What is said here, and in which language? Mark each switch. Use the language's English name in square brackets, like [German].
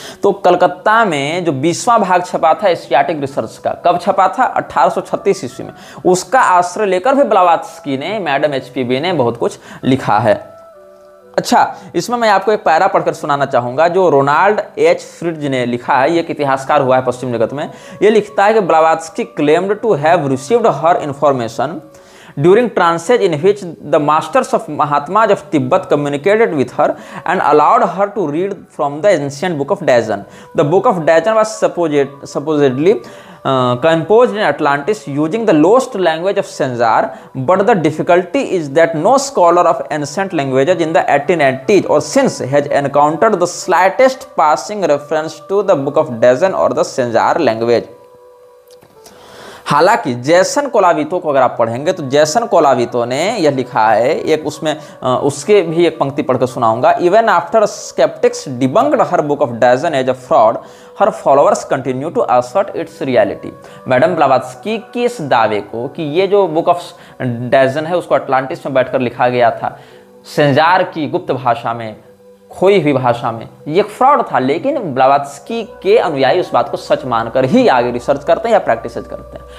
[Hindi] तो कलकत्ता में जो 20वां भाग छपा था एशियाटिक रिसर्च का, कब छपा था? 1836 ईस्वी में। उसका आश्रय लेकर भी ब्लावत्स्की ने, मैडम HPB ने बहुत कुछ लिखा है। अच्छा, इसमें मैं आपको एक पैरा पढ़कर सुनाना चाहूंगा जो रोनाल्ड H. फ्रिट्ज ने लिखा है। ये एक इतिहासकार हुआ है पश्चिम जगत में। ये लिखता है कि [English] Blavatsky claimed to have received her information during transit in which the masters of Mahatmas of Tibet communicated with her and allowed her to read from the ancient book of Dajan. The book of Dajan was supposedly composed in Atlantis using the lost language of Sanjar, but the difficulty is that no scholar of ancient languages in the 1880s or since has encountered the slightest passing reference to the book of Dajan or the Sanjar language. [Hindi] हालांकि जैसन कोलावितो को अगर आप पढ़ेंगे तो जैसन कोलावितो ने यह लिखा है, एक उसमें उसके भी एक पंक्ति पढ़कर सुनाऊंगा। [English] Even after skeptics debunked her book of Dzyan as a fraud, her followers continue to assert its reality. [Hindi] Madam Blavatsky के इस दावे को कि ये जो बुक ऑफ डैजन है उसको अटलांटिस में बैठकर लिखा गया था, संजार की गुप्त भाषा में, खोई हुई भाषा में, ये एक फ्रॉड था, लेकिन ब्लावत्स्की के अनुयायी उस बात को सच मानकर ही आगे रिसर्च करते हैं या प्रैक्टिस करते हैं।